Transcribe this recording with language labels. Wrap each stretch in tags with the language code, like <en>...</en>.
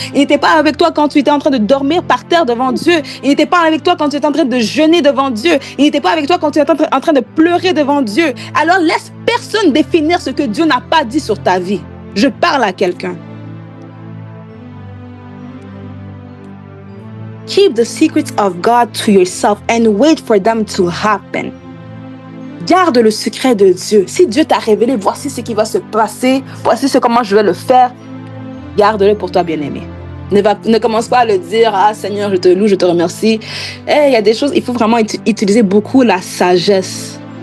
<fr>Ils n'étaient pas avec toi quand tu étais en train de dormir par terre devant Dieu. Ils n'étaient pas avec toi quand tu étais en train de jeûner devant Dieu. Ils n'étaient pas avec toi quand tu étais en train de pleurer devant Dieu. Alors, laisse personne définir ce que Dieu n'a pas dit sur ta vie. Je parle à quelqu'un.</fr> <en>Keep the secrets of God to yourself and wait for them to happen.</en> <fr>Garde le secret de Dieu. Si Dieu t'a révélé, voici ce qui va se passer, voici comment je vais le faire, garde-le pour toi, bien-aimé. Ne commence pas à le dire, ah Seigneur, je te loue, je te remercie. Il y a des choses, il faut vraiment utiliser beaucoup la sagesse.</fr>